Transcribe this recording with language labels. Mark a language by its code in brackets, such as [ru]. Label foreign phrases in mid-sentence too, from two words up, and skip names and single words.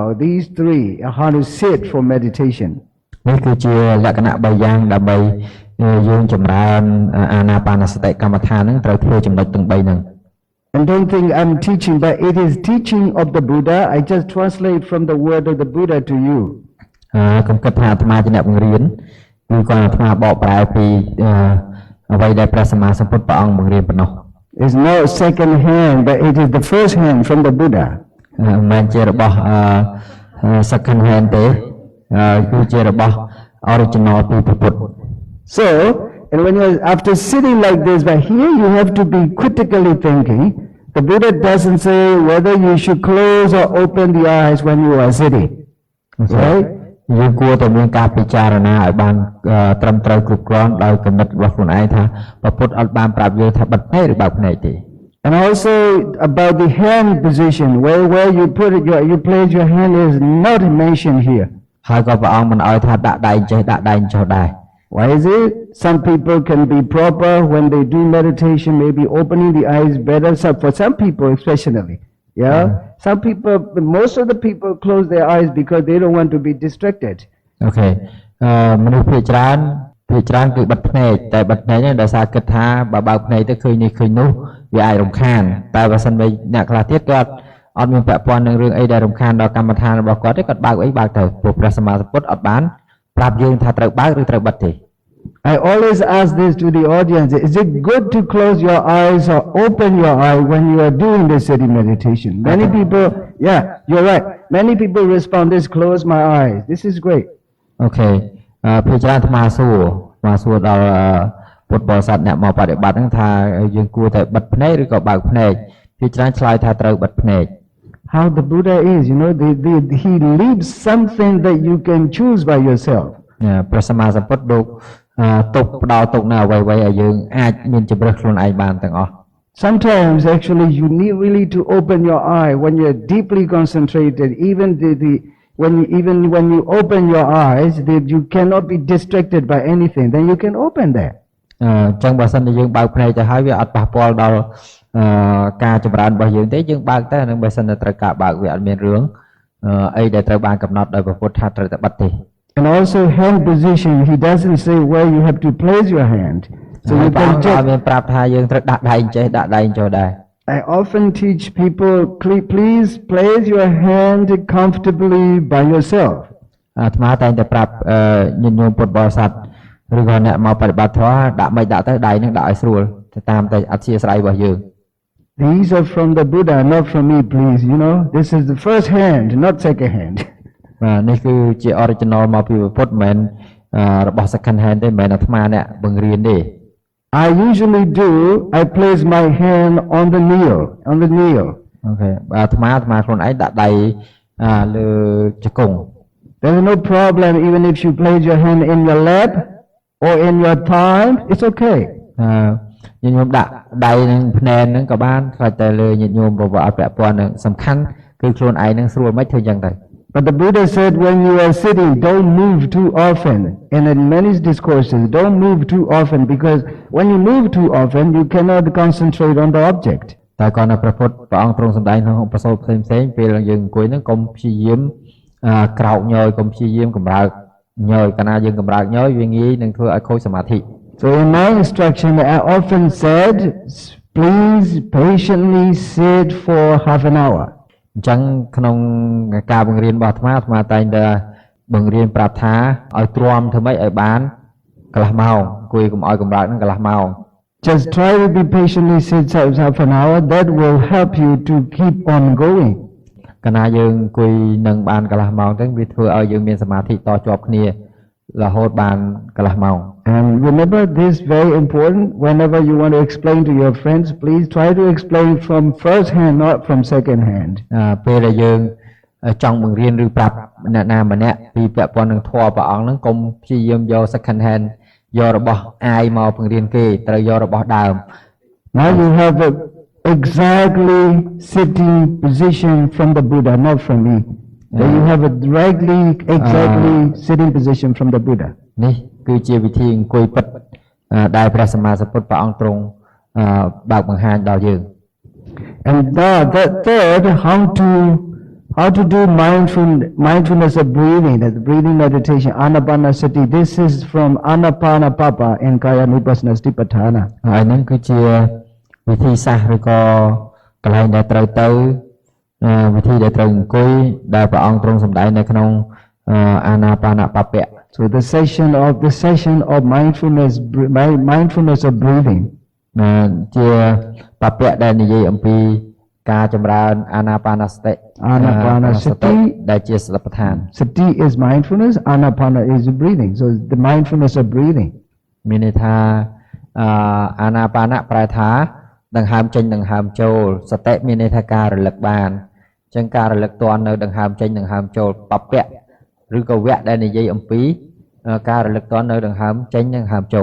[en] These 3 are how to sit for meditation. [km] នេះគឺជាលក្ខណៈ3យ៉ាងដើម្បីយើងចម្រើនអានាបានសតិកម្មដ្ឋានហ្នឹងត្រូវធ្វើចំណុចទាំង3ហ្នឹង [en] And don't think I'm teaching, but it is teaching of the Buddha. I just translate from the word of the Buddha to you. [km] កុំគិតថាអាត្មាជាអ្នកបង្រៀនគឺគាត់អាត្មាបកប្រែពីអ្វីដែលព្រះសម្មាសម្ពុទ្ធព្រះអង្គបង្រៀនប៉ុណ្ណោះ [en] It's not second hand, but it is the first hand from the Buddha. [km] មិនមែនជារបស់ [en] second hand [km] ទេគឺជារបស់ original ពីព្រះពុទ្ធ [en] So, and when you're after sitting like this, but here you have to be critically thinking. The Buddha doesn't say whether you should close or open the eyes when you are sitting. Right? [km] យើងគួរតែមានការពិចារណាឲ្យបានត្រឹមត្រូវគ្រប់គ្រាន់ដោយគំនិតរបស់ខ្លួនឯងថាព្រះពុទ្ធអត់បានប្រាប់យើងថាបិទភ្នែកឬបើកភ្នែកទេ [en] And also about the hand position, where you put it, you place your hand is not mentioned here. [km] ហើយក៏ព្រះអង្គមិនឲ្យថាដាក់ដៃចេះដាក់ដៃចុះដែរ [en] Why is it? Some people can be proper when they do meditation, maybe opening the eyes better. So for some people especially, yeah. Some people, most of the people close their eyes because they don't want to be distracted. Okay. [km] មនុស្សភាគច្រើនគឺបិទភ្នែកតែបិទភ្នែកហ្នឹងដោយសារគិតថាបើបើកភ្នែកទៅឃើញនេះឃើញនោះវាអាចរំខានតែបើសិនបើអ្នកខ្លះទៀតគាត់អត់មានពាក់ព័ន្ធនឹងរឿងអីដែលរំខានដល់កម្មដ្ឋានរបស់គាត់ទេគាត់បើកអីបើកទៅព្រោះព្រះសម្មាសម្ពុទ្ធអត់បានប្រាប់យើងថាត្រូវបើកឬត្រូវបិទទេ [en] I always ask this to the audience. Is it good to close your eyes or open your eye when you are doing the sitting meditation? Many people, yeah, you're right. Many people respond this, close my eyes. This is great. [km] អូខេភាគច្រើនអាត្មាសួរដល់ពុទ្ធបរិស័ទអ្នកមកបដិបត្តិហ្នឹងថាយើងគួរតែបិទភ្នែកឬក៏បើកភ្នែកភាគច្រើនឆ្លើយថាត្រូវបិទភ្នែក [en] How the Buddha is, you know, he leaves something that you can choose by yourself. [km] ព្រះសម្មាសម្ពុទ្ធលោកទុកផ្ដល់ទុកនៅអ្វីៗឲ្យយើងអាចមានជម្រើសខ្លួនឯងបានទាំងអស់ [en] Sometimes actually you need really to open your eye when you're deeply concentrated. Even when you open your eyes, you cannot be distracted by anything. Then you can open that. [km] អញ្ចឹងបើសិនជាយើងបើកភ្នែកទៅហើយវាអត់ប៉ះពាល់ដល់ការចម្រើនរបស់យើងទេយើងបើកទៅនឹងបើសិនតែត្រូវការបើកវាអត់មានរឿងអីដែលត្រូវបានកំណត់ដោយព្រះពុទ្ធថាត្រូវតែបិទទេ [en] And also hand position, he doesn't say where you have to place your hand. So you can just [km] មានប្រាប់ថាយើងត្រូវដាក់ដៃចេះដាក់ដៃចូលដែរ [en] I often teach people, please place your hand comfortably by yourself. [km] អាត្មាតែងតែប្រាប់ញាតិញោមពុទ្ធបរិស័ទឬក៏អ្នកមកបប្រតិបត្តិធម៌ដាក់មិនដាក់ទៅដៃនឹងដាក់ឲ្យស្រួលទៅតាមតែអធិស្ស្រ័យរបស់យើង [en] These are from the Buddha, not from me, please. You know, this is the first hand, not second hand. [km] បាទនេះគឺជា original មកពីព្រះពុទ្ធមិនរបស់ [en] second hand [km] ទេមិនមែនអាត្មាអ្នកបង្រៀនទេ [en] I usually do, I place my hand on the knee. [km] អូខេអាត្មាខ្លួនឯងដាក់ដៃលើជង្គង់ [en] There's no problem even if you place your hand in your lap or in your thigh, it's okay. [km] ញាតិញោមដាក់ដៃនឹងភ្នែនហ្នឹងក៏បានខ្លាចតែលើញាតិញោមប្រវត្តិពាក់ព័ន្ធនឹងសំខាន់គឺខ្លួនឯងនឹងស្រួលមិនធ្វើយ៉ាងទៅ [en] But the Buddha said when you are sitting, don't move too often. And in many discourses, don't move too often because when you move too often, you cannot concentrate on the object. [km] តែក៏នៅព្រះពុទ្ធព្រះអង្គទ្រង់សម្ដែងក្នុងប្រសូតផ្សេងៗពេលយើងអង្គុយហ្នឹងកុំព្យាយាមក្រោកញយកុំព្យាយាមកម្រើកញយកាលណាយើងកម្រើកញយវាងាយនឹងធ្វើឲ្យខូចសមាធិ [en] So in my instruction, I often said, please patiently sit for half an hour. [km] អញ្ចឹងក្នុងការបង្រៀនរបស់អាត្មាតែងតែបង្រៀនប្រាប់ថាឲ្យទ្រាំធ្វើម៉េចឲ្យបានកន្លះម៉ោងអង្គុយកុំឲ្យកម្រើកហ្នឹងកន្លះម៉ោង [en] Just try to be patiently sit half an hour. That will help you to keep on going. [km] កាលណាយើងអង្គុយនឹងបានកន្លះម៉ោងទៅវាធ្វើឲ្យយើងមានសមាធិតជាប់គ្នារហូតបានកន្លះម៉ោង [en] And remember this very important. Whenever you want to explain to your friends, please try to explain from first hand, not from second hand. [km] ពេលដែលយើងចង់បង្រៀនឬប្រាប់អ្នកណាម្នាក់ពីពាក់ព័ន្ធនឹងធម៌ព្រះអង្គហ្នឹងកុំព្យាយាមយក [en] second hand [km] យករបស់អាយមកបង្រៀនគេត្រូវយករបស់ដើម [en] Now you have a exactly sitting position from the Buddha, not from me. Then you have a exactly sitting position from the Buddha. [km] នេះគឺជាវិធីអង្គុយពិតដែលព្រះសម្មាសម្ពុទ្ធព្រះអង្គទ្រង់បើកបង្ហាញដល់យើង [en] And the third, how to do mindfulness of breathing, that's breathing meditation, anapanasati. This is from Anapanapapa in Kayanupassana Satipatthana. [km] ហើយហ្នឹងគឺជាវិធីសាស្ត្រឬក៏កន្លែងដែលត្រូវទៅវិធីដែលត្រូវអង្គុយដែលព្រះអង្គទ្រង់សម្ដែងនៅក្នុងអាណាបានបពៈ [en] So the session of mindfulness of breathing. [km] ជាបពៈដែលនិយាយអំពីការចម្រើនអាណាបានសតិដែលជាសតិប្បដ្ឋាន [en] Sati is mindfulness, anapana is breathing. So the mindfulness of breathing. [km] មានន័យថាអាណាបានប្រែថាដង្ហើមចេញដង្ហើមចូលសតិមានន័យថាការរលឹកបានអញ្ចឹងការរលឹកទាន់នៅដង្ហើមចេញដង្ហើមចូលបពៈឬក៏វៈដែលនិយាយអំពីការរលឹកទាន់នៅដង្ហើមចេញដង្ហើមចូល